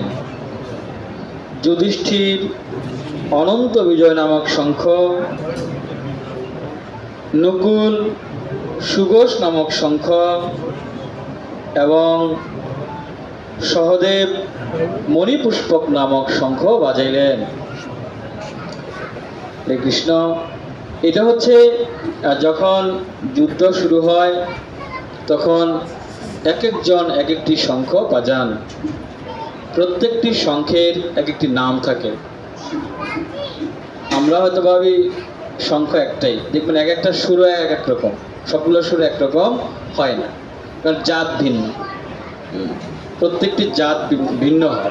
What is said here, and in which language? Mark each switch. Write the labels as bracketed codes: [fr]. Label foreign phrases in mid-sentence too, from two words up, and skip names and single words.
[bn] যুধিষ্ঠির অনন্ত বিজয় নামক শঙ্খ, নকুল সুঘোষ নামক শঙ্খ এবং সহদেব মণিপুষ্পক নামক শঙ্খ বাজাইলেন। कृष्ण এটা হচ্ছে যখন যুদ্ধ শুরু হয় তখন এক একজন এক একটি শঙ্খ বাজান। প্রত্যেকটি শঙ্খের এক একটি নাম থাকে। আমরা হয়তো ভাবি শঙ্খ একটাই, দেখবেন এক একটা সুর এক এক রকম, সবগুলো সুর এক রকম হয় না, কারণ জাত ভিন্ন, প্রত্যেকটি জাত ভিন্ন হয়।